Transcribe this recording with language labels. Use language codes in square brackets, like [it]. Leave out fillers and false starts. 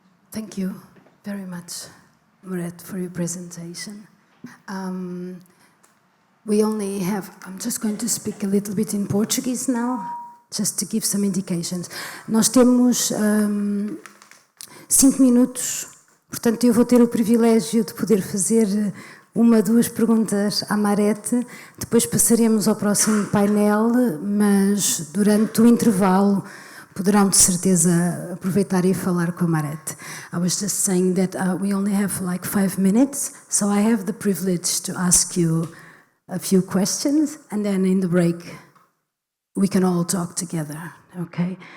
[en] Thank you very much, Máret, for your presentation. We only have, I'm just going to speak a little bit in Portuguese now, just to give some indications. [pt] Nós temos 5 minutos, portanto eu vou ter o privilégio de poder fazer 1, 2 perguntas à Máret, depois passaremos ao próximo painel, mas durante o intervalo poderão de certeza aproveitar e falar com a Máret. [en] I was just saying that we only have like 5 minutes, so I have the privilege to ask you a few questions, and then in the break we can all talk together, okay?